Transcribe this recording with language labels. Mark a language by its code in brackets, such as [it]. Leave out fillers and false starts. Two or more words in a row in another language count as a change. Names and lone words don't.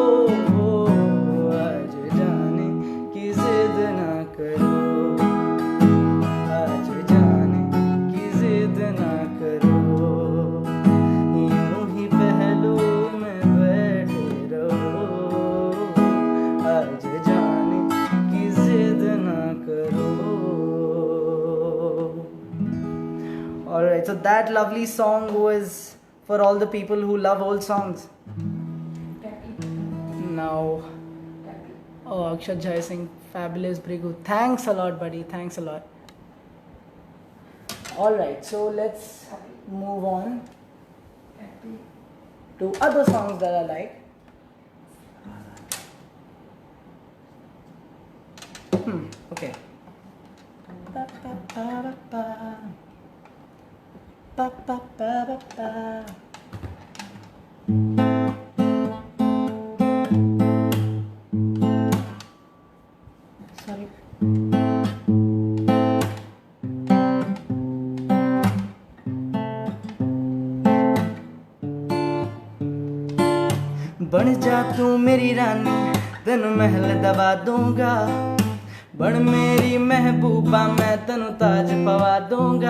[hi] आज जाने की जिद ना करो, आज जाने की जिद ना करो, यूं ही पहलू में बैठे रहो। आज जाने की जिद ना करो। [en] Alright, so that lovely song was for all the people who love old songs. Now, oh, Akshat Jai Singh, fabulous Brigu. Thanks a lot, buddy. Thanks a lot. Alright, so let's move on to other songs that I like. Okay. Ba, ba, ba, ba, ba. Ba, ba, ba, ba, ba. Sorry. [hi] बन जा तू मेरी रानी, तेनू महल दबा दूंगा। बन मेरी महबूबा, मैं तेनू ताज पवा दूंगा।